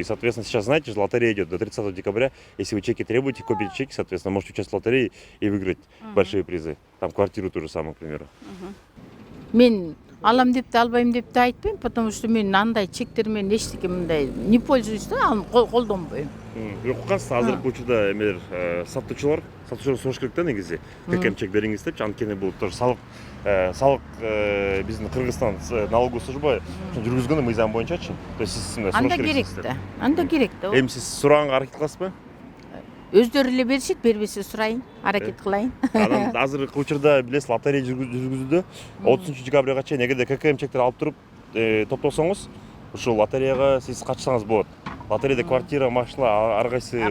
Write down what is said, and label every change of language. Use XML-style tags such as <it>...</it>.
<ru>И, соответственно, сейчас, знаете, лотерея идет до 30 декабря. Если вы чеки требуете, копите чеки, соответственно, можете участвовать в лотерее и выиграть большие призы. Там квартиру ту же самую, к примеру.</ru> <ky>Мен алам деп те албайм деп те айтпайм,</ky> <ru>потому что</ru> <ky>мен андай чектермен эчтеке мындай</ky> <ru>не пользуюсь</ru> <ky>да, аны колдонбойм. Уккансыз азыркы учурда эмелер сатуучулар сураш керек да негизи ККМ чек бериңиз депчи, анткени бул тоже салык биздин Кыргызстан налоговый служба жүргүзгөн мыйзам боюнчачы. То есть сиз мындай сураш керексиз. Анда керек да. Эми сиз сураганга аракет кыласызбы? Өздөрү эле беришет, бербесе сурайын, аракет кылайын. Анан азыркы учурда билесиз лотерея жүргүзүлдү. 30 декабрга чейин эгерде ККМ чектер алып туруп топтосоңуз, ушул лотереяга сиз катышсаңыз болот. Лотереяда квартира, машина, ар кайсы</ky>